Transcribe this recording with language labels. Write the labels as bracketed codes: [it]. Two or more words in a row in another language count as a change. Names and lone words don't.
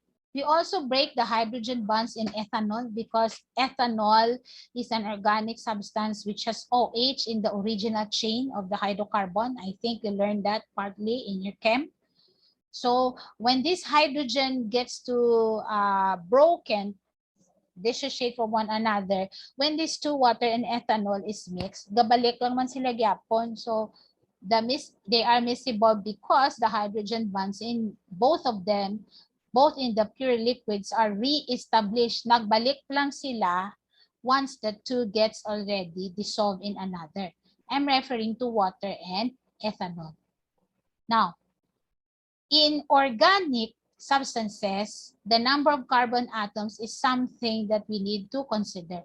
[en] We also break the hydrogen bonds in ethanol because ethanol is an organic substance which has OH in the original chain of the hydrocarbon. I think you learned that partly in your chem. So when this hydrogen gets to broken, dissociate from one another, when these two, water and ethanol, is mixed, [ceb] gabalik lang man sila gyapon. [en] So they are miscible because the hydrogen bonds in both of them, both in the pure liquids, are re-established. [ceb] Nagbalik lang sila [en] once the two gets already dissolved in another. I'm referring to water and ethanol. Now, in organic substances, the number of carbon atoms is something that we need to consider.